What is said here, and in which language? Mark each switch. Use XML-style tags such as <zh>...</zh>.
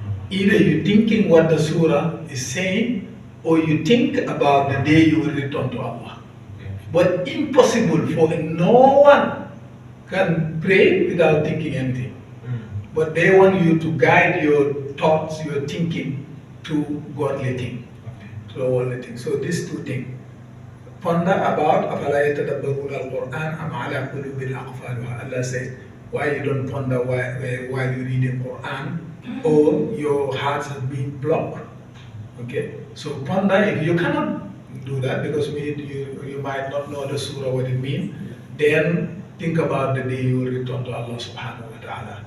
<en>Either you thinking what the surah is saying, or you think about the day you will return to Allah. But impossible for no one can pray without thinking anything. But they want you to guide your thoughts, your thinking to godly thing, to worldly thing. So these two things. Ponder about</en> <ar>أَفَلَا يَتَدَبَّرُونَ الْقُرْآنَ أَمْ عَلَى قُلُوبٍ أَقْفَالُهَا.</ar> <en>Allah says, why you don't ponder while you read the Quran, or your hearts have been blocked. Okay, so ponder. If you cannot do that because you might not know the surah what it means, then think about the day you will return to Allah subhanahu wa ta'ala.</en>